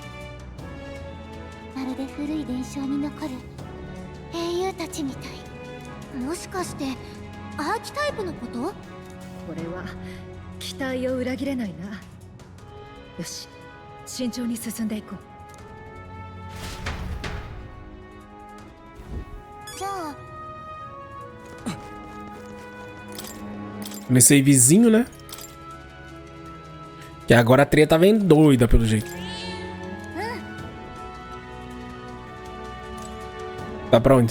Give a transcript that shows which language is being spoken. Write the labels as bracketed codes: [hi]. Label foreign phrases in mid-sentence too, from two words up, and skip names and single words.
[ja] まるで古い伝承に残る英雄たちみたい。もしかしてアーキタイプのこと？これは期待を裏切れないな。よし、慎重に進んでいこう。じゃあ [pt] Nesse aí vizinho, né? Que agora a treta vem doida pelo jeito. Tá pra onde?